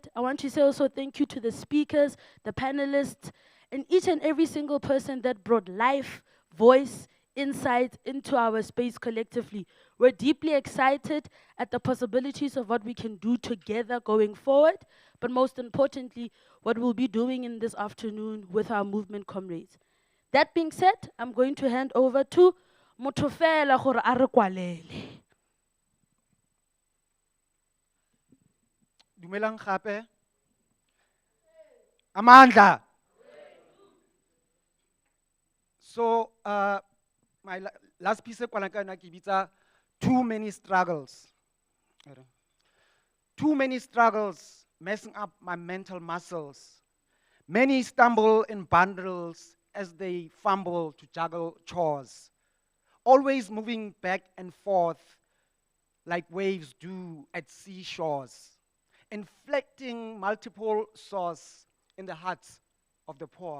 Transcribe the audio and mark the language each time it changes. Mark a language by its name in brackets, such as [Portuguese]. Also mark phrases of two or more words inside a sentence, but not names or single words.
[English] I want to say also thank you to the speakers, the panelists, and each and every single person that brought life, voice, insight into our space collectively. We're deeply excited at the possibilities of what we can do together going forward, but most importantly, what we'll be doing in this afternoon with our movement comrades. That being said, I'm going to hand over to Mutofela [Tswana] gore a re kwalele. Dumelang gape. Amandla. [English] So my last piece of [Tswana] kwalana ke bitsa [English] Too many struggles. Too many struggles messing up my mental muscles. Many stumble in bundles as they fumble to juggle chores. Always moving back and forth like waves do at seashores, inflicting multiple sores in the hearts of the poor.